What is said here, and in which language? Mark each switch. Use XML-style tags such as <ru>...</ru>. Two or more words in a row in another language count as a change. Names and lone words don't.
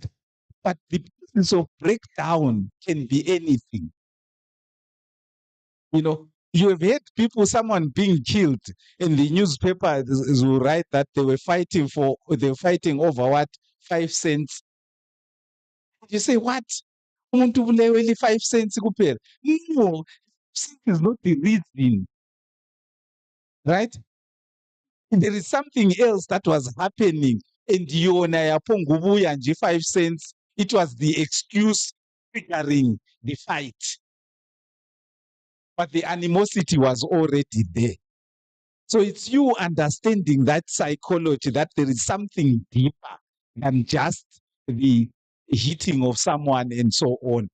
<en>But the process of breakdown can be anything. You have heard someone being killed, in the newspaper will write that they were fighting over what? 5 cents. You say, what?</en> <zu>Umuntu ubulewe 5 cents kuphela?</zu> <en>No, cents is not the reason. Right? There is something else that was happening, and</en> <zu>yona yaphongubuya nje</zu> <en>5 cents. It was the excuse triggering the fight. But the animosity was already there. So it's you understanding that psychology, that there is something deeper than just the hitting of someone and so on.</en>